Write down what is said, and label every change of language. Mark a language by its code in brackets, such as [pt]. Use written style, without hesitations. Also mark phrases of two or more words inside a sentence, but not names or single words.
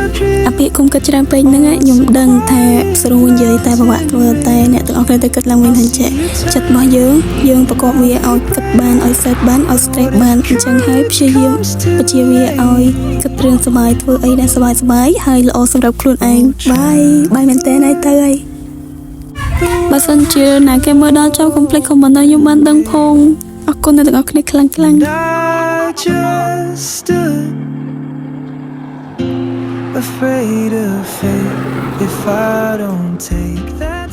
[km] អាពាក្យកុំគិតច្រើនពេកហ្នឹងខ្ញុំដឹងថាស្រួលនិយាយតែពិបាកធ្វើតែអ្នកទាំងអស់គ្នាទៅគិតឡើងវិញថាចិត្តរបស់យើងប្រកបវាឲ្យគិតបានឲ្យសេតបានឲ្យ stress បានអញ្ចឹងហើយព្យាយាមបញ្ជាវាឲ្យគិតរឿងសុបាយធ្វើអីដែលសុបាយហើយល្អសម្រាប់ខ្លួនឯងបាយមែនតើហើយទៅហើយបើសិនជាណាគេមើលដល់ចុះកុំភ្លេច comment ឲ្យខ្ញុំបានដឹងផងអរគុណអ្នកទាំងអស់គ្នាខ្លាំង [en] I just stood afraid of fate if I don't take that